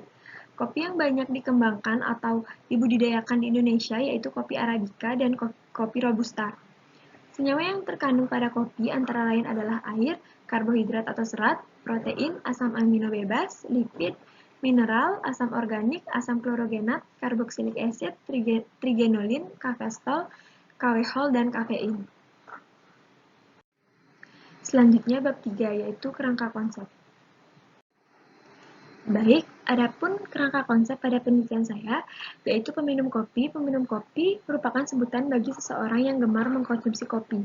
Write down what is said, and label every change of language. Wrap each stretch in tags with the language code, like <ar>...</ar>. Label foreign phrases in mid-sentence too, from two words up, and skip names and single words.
<id>Kopi yang banyak dikembangkan atau dibudidayakan di Indonesia yaitu kopi Arabica dan kopi Robusta. Senyawa yang terkandung pada kopi antara lain adalah air, karbohidrat atau serat, protein, asam amino bebas, lipid, mineral, asam organik, asam klorogenat, karboksilik acid, trigenolin, kafestol, kawehol, dan kafein. Selanjutnya bab 3 yaitu kerangka konsep. Baik, adapun kerangka konsep pada penelitian saya, yaitu peminum kopi. Peminum kopi merupakan sebutan bagi seseorang yang gemar mengkonsumsi kopi.</id>